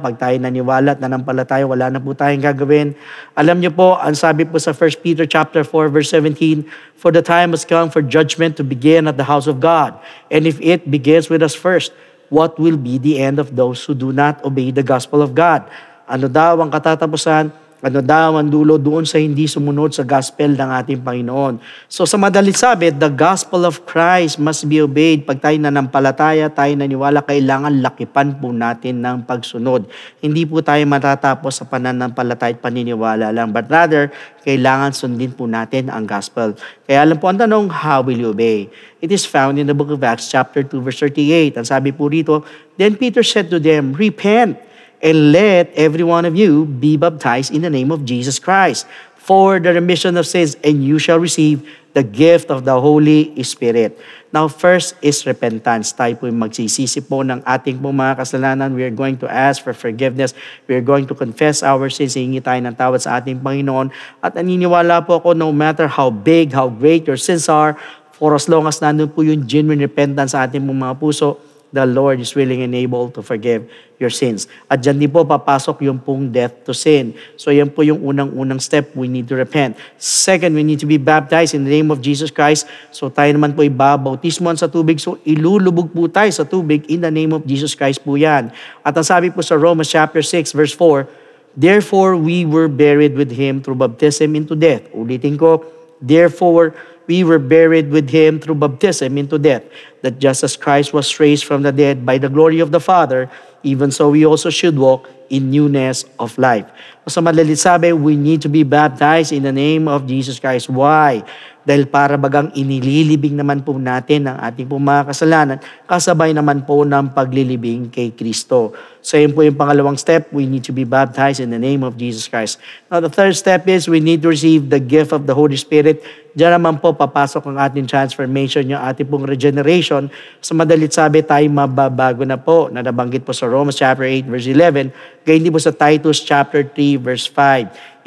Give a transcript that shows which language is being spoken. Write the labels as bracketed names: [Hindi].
[Filipino] Pag tayo naniwala at nanampalataya, wala na po tayong gagawin. Alam niyo po, ang sabi po sa 1 Peter chapter 4 verse 17, [English] for the time has come for judgment to begin at the house of God. And if it begins with us first, what will be the end of those who do not obey the gospel of God? [Filipino] Ano daw ang katatapusan? Ano daw ang dulo doon sa hindi sumunod sa gospel ng ating Panginoon? So sa madalit sabi, [English] the gospel of Christ must be obeyed. [Filipino] Pag tayo nanampalataya, tayo naniwala, kailangan lakipan po natin ng pagsunod. Hindi po tayo matatapos sa pananampalataya at paniniwala lang. [English] But rather, [Filipino] kailangan sundin po natin ang gospel. Kaya alam po ang tanong, [English] how will you obey? It is found in the book of Acts chapter 2 verse 38. [Filipino] Ang sabi po rito, [English] then Peter said to them, repent, and let every one of you be baptized in the name of Jesus Christ for the remission of sins, and you shall receive the gift of the Holy Spirit. Now, first is repentance. [Filipino] Tayo po magsisisi po ng ating pong mga kasalanan. [English] We are going to ask for forgiveness. We are going to confess our sins. [Filipino] Hihingi tayo ng tawad sa ating Panginoon. At naniniwala po ako, [English] no matter how big, how great your sins are, For as long as [Filipino] nandun po yung [English] genuine repentance [Filipino] sa ating mga puso, [English] the Lord is willing and able to forgive your sins. [Filipino] At dyan din po papasok yung pong [English] death to sin. [Filipino] So yan po yung unang-unang step, [English] we need to repent. Second, we need to be baptized in the name of Jesus Christ. [Filipino] So tayo naman po ibabautismoan sa tubig. So ilulubog po tayo sa tubig [English] in the name of Jesus Christ [Filipino] po yan. At ang sabi po sa [English] Romans chapter 6 verse 4, therefore we were buried with Him through baptism into death. [Filipino] Ulitin ko, [English] therefore we were buried with Him through baptism into death, that just as Christ was raised from the dead by the glory of the Father, even so we also should walk in newness of life. [Filipino] Sa madalit sabi, [English] we need to be baptized in the name of Jesus Christ. Why? [Filipino] Dahil para bagang inililibing naman po natin ang ating po mga kasalanan, kasabay naman po ng paglilibing kay Kristo. So yun po yung pangalawang [English] step, we need to be baptized in the name of Jesus Christ. Now the third step is we need to receive the gift of the Holy Spirit. [Filipino] Diyan naman po papasok ang ating transformation, yung ating pong regeneration. Sa madalit sabi, tayo mababago na po, na nabanggit po sa Romans chapter 8 verse 11, gayon din po sa Titus chapter 3 verse 5.